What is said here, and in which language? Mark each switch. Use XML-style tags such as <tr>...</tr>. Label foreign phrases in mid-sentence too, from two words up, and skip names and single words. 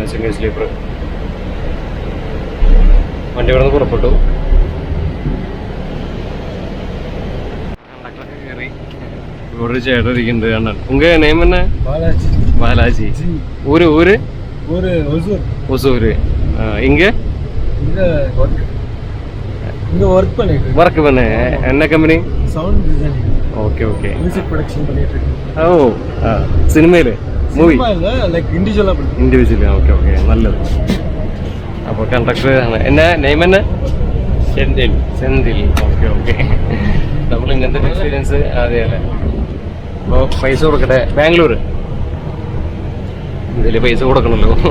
<ml>സെമിസ്ലീപ്പർ വണ്ടി ഇവിടെ നിന്ന് പുറപ്പെട്ടു. കണ്ടക്ടറൊക്കെ കയറി. ഇവിടെ ഒരു ചേട്ടൻ ഇരിക്കുന്നുണ്ട്. കണ്ടാൽ ഉങ്ക നെയിം തന്നെ ബാലാജി.</ml> <ta>ஊர் ஓசூர். ഇങ്ക ஒர்க் பண்ண என்ன கம்பெனி?</ta> <en>Sound designing. Okay okay. music production</en> <ta>பண்ணிட்டு இருக்கேன்.</ta> <ml>ஓ സിനിമയിലെ</ml> <en>movie like individual. okay okay,</en> <ml>നല്ലത്. അപ്പോൾ കണ്ടക്ടർ ആണ്. എന്നാ നെയിം എന്നാ? സെന്തിൽ.</ml> <en>okay okay.</en> <ml>നമ്മൾ ഇങ്ങനത്തെ എക്സ്പീരിയൻസ് ആദ്യമല്ലേ. അപ്പോൾ പൈസ കൊടുക്കട്ടെ. ബാംഗ്ലൂർ ഇതിൽ പൈസ കൊടുക്കണമല്ലോ.</ml>